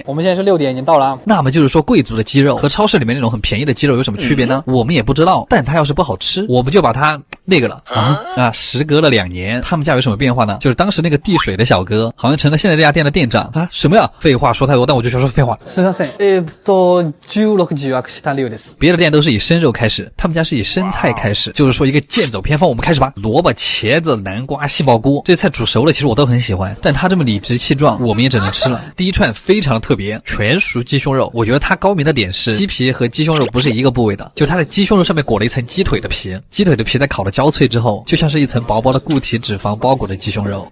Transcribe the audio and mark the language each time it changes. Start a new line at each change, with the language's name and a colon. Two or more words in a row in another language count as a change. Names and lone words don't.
Chinese: 我们现在是6点已经到了，那么就是说贵族的鸡肉和超市里面那种很便宜的鸡肉有什么区别呢？我们也不知道，但它要是不好吃，我们就把它那个了时隔了2年，他们家有什么变化呢？就是当时那个递水的小哥好像成了现在这家店的店长啊！什么呀？废话说太多，但我就想说废话。
Japanese: すみません。16時予約した量です。
Chinese: 别的店都是以生肉开始，他们家是以生菜开始，就是说一个剑走偏锋，我们开始吧。萝卜、茄子、南瓜、杏鲍菇，这菜煮熟了，其实我都很喜欢，但它这么理直气壮，我们也只能吃了。第一串非常的特别，全熟鸡胸肉，我觉得它高明的点是鸡皮和鸡胸肉不是一个部位的，就是它的鸡胸肉上面裹了一层鸡腿的皮，鸡腿的皮在烤的焦脆之后，就像是一层薄薄的固体脂肪包裹的鸡胸肉。